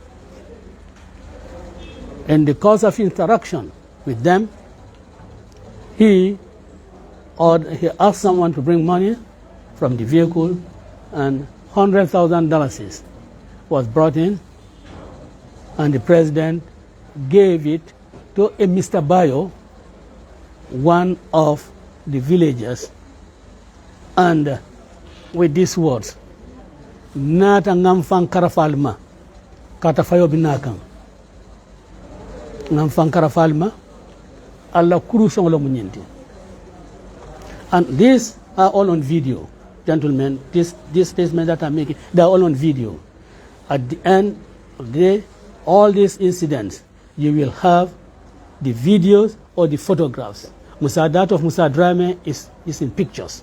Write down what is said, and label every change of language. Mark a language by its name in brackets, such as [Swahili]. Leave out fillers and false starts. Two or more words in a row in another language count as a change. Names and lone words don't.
[English] In the course of interaction with them, he asked someone to bring money from the vehicle, and $100,000 was brought in, and the president gave it to a Mr. Bayo, one of the villagers, and with these words, [Mandingo] "Nata ngamfang karafalma, katafayo binakang. Ngamfang karafalma, alla kurusong lo munyenti." [English] And these are all on video, gentlemen. This statement that I'm making, they are all on video. At the end of the day, all these incidents, you will have the videos or the photographs. That of Musa Drame is in pictures.